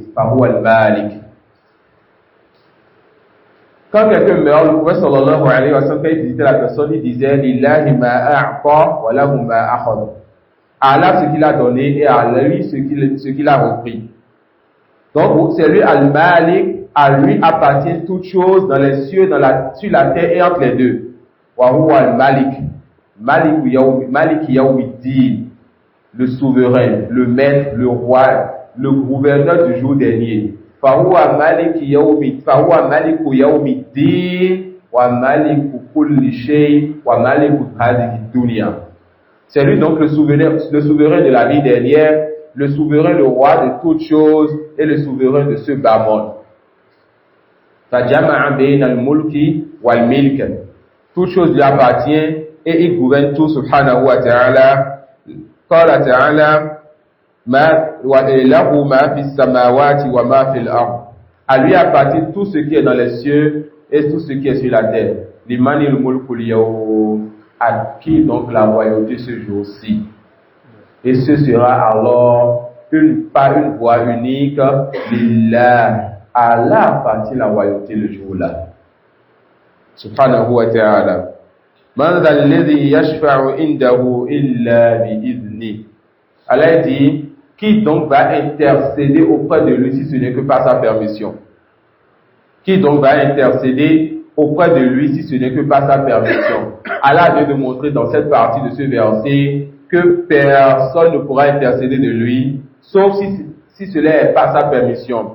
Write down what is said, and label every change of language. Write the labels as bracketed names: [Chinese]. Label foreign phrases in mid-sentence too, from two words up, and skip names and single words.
[Arabic] فهو الملك. [French] Quand quelqu'un meurt, le prophète [Arabic] صلى الله عليه وسلم, [French] quand il visitait la personne, il disait [Arabic] لله ما أعطى وله ما أخذ. [French] À Allah ce qu'il a donné et à lui ce qu'il a repris. Donc c'est lui al-Malik, à lui appartient toutes choses dans les cieux, sur la terre et entre les deux. [Arabic] وهو الملك. مالك يوم الدين. [French] Le souverain, le maître, le roi, le gouverneur du jour dernier. [Arabic] فهو مالك يوم الدين ومالك كل شيء ومالك هذه الدنيا. [French] C'est lui donc le souverain de la vie dernière, le souverain, le roi de toutes choses et le souverain de ce bas monde. [Arabic] فجمع بين الملك والملك. [French] Toute chose lui appartient et il gouverne tout [Arabic] سبحانه وتعالى. قال تعالى له ما في السماوات وما في الأرض. [French] À lui appartient tout ce qui est dans les cieux et tout ce qui est sur la terre. [Arabic] لمن الملك اليوم. [French] À qui donc la royauté ce jour-ci? Et ce sera alors par une voix unique. [Arabic] Lillah. [French] À Allah appartient la royauté le jour-là. [Arabic] سبحانه وتعالى. من ذا الذي يشفع عنده إلا بإذن. [French] Allah dit, qui donc va intercéder auprès de lui si ce n'est que par sa permission? Qui donc va intercéder auprès de lui si ce n'est que par sa permission? Allah vient de montrer dans cette partie de ce verset que personne ne pourra intercéder de lui, sauf si cela est par sa permission.